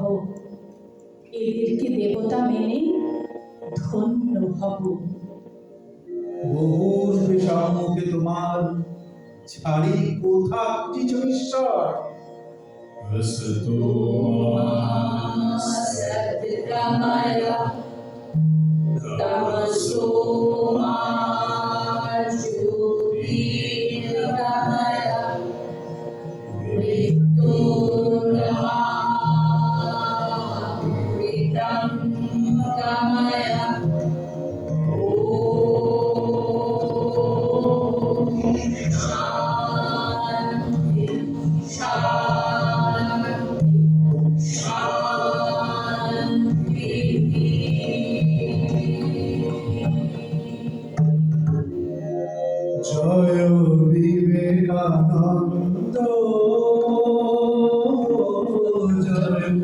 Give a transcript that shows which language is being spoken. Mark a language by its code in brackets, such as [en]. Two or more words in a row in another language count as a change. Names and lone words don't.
[bn] এদেরকে দেবতা মেনে ধন্য হব। বহুর সম্মুখে তোমার ছাড়ি কোথা খুঁজিছ ঈশ্বর? [sa] হস্তো মা गमय तमसो मा ज्योतिर्गमय मृत्युर्मा गमय शान्ति, [bn] জয় বিবেকানন্দ, জয়